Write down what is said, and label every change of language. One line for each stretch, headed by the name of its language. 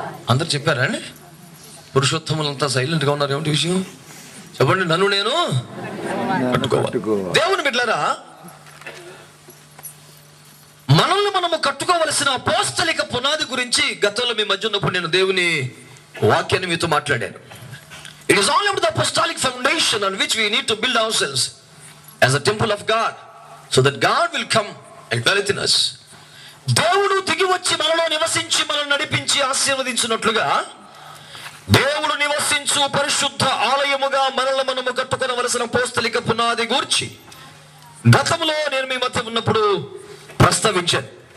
Telugu: అందరు చెప్పారా అండి? పురుషోత్తములంతా సైలెంట్గా ఉన్నారు. ఏమిటి విషయం చెప్పండి. నన్ను నేను కట్టుకోవాలి. దేవుని బిడ్డలారా, మనల్ని మనము కట్టుకోవలసిన అపోస్తలిక పునాది గురించి గతంలో మీ మధ్య ఉన్నప్పుడు నేను దేవుని వాక్యాన్ని మీతో మాట్లాడాను.
English: It is all about the apostolic foundation on which we need to build ourselves as a temple of God, so that God will come and dwell in us.
Telugu: దేవుడు దిగి వచ్చి మనలో నివసించి మనల్ని నడిపించి ఆశీర్వదించినట్లుగా దేవుడు నివసించు పరిశుద్ధ ఆలయముగా మనల్ని మనము కట్టుకోవలసిన అపోస్తలిక పునాది గూర్చి గతంలో నేను మీ మధ్య ఉన్నప్పుడు ప్రస్తావించాను.